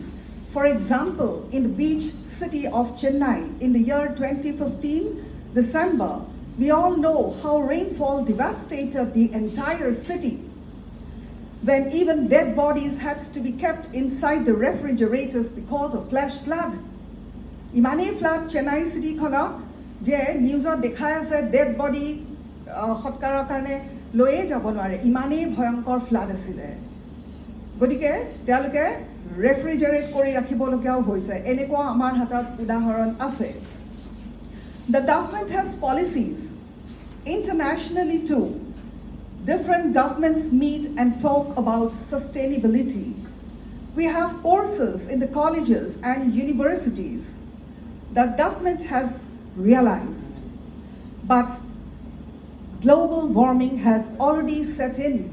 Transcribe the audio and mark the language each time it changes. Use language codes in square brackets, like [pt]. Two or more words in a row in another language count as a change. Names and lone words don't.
[en] For example, in the beach city of Chennai in the year 2015, December, we all know how rainfall devastated the entire city, when even dead bodies had to be kept inside the refrigerators because of flash flood. [as] Imane flood Chennai city khonok je newsot dekhai ase [en] dead body [as] সৎকাৰৰ কাৰণে লৈ যাব নোৱাৰে ইমানে ভয়ংকৰ flood আছিল. গতিকে তেওঁলোকক refrigerate কৰি ৰাখিবলগীয়াও হৈছে এনেকুৱা আমাৰ হাতত উদাহৰণ আছে. [en] The government has policies internationally too. Different governments meet and talk about sustainability. We have courses in the colleges and universities. The government has realized, but global warming has already set in.